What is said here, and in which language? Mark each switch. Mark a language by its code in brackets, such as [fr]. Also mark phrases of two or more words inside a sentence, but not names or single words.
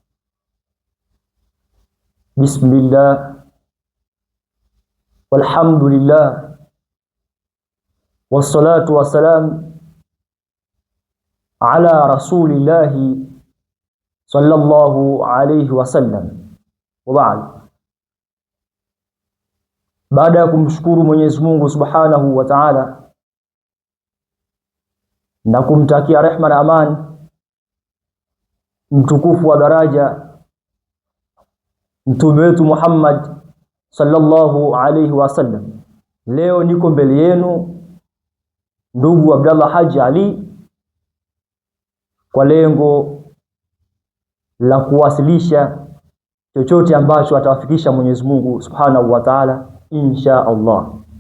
[ar] بسم الله والحمد لله والصلاة والسلام على رسول الله صلى الله عليه وسلم. وبعد. [sw] Baada ya kumshukuru Mwenyezi Mungu [ar] سبحانه وتعالى [sw] na kumtakia rehma na amani mtukufu wa daraja mtume wetu Muhammad [ar] صلى الله عليه وسلم, [sw] leo niko mbele yenu ndugu Abdallah Haji Ali kwa lengo la kuwasilisha chochote ambacho atawafikisha Mwenyezi Mungu [ar] سبحانه وتعالى إن شاء الله.